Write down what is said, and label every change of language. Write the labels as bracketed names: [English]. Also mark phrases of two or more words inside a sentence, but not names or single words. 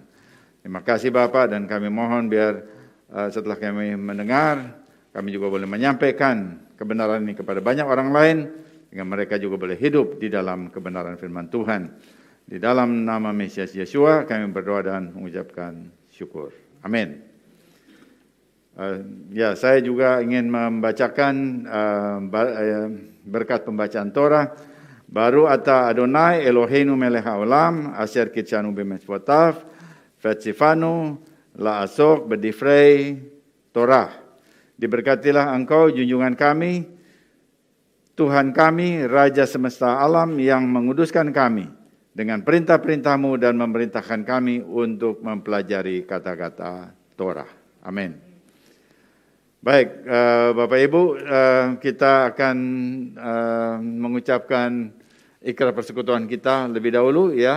[Indonesian] Terima kasih Bapak, dan kami mohon biar setelah kami mendengar, kami juga boleh menyampaikan kebenaran ini kepada banyak orang lain, sehingga mereka juga boleh hidup di dalam kebenaran firman Tuhan. Di dalam nama Mesias Yeshua kami berdoa dan mengucapkan syukur. Amin. Saya juga ingin membacakan berkat pembacaan Torah. [Hebrew] ברוך אתה אדוני אלוהינו מלך העולם אשר קידשנו במצוותיו וציוונו לעסוק בדברי תורה. [Indonesian] Diberkatilah Engkau junjungan kami, Tuhan kami, Raja semesta alam, yang menguduskan kami dengan perintah-perintah-Mu dan memerintahkan kami untuk mempelajari kata-kata Torah. Amin. Baik, Bapak Ibu, kita akan mengucapkan ikrar persekutuan kita lebih dahulu ya.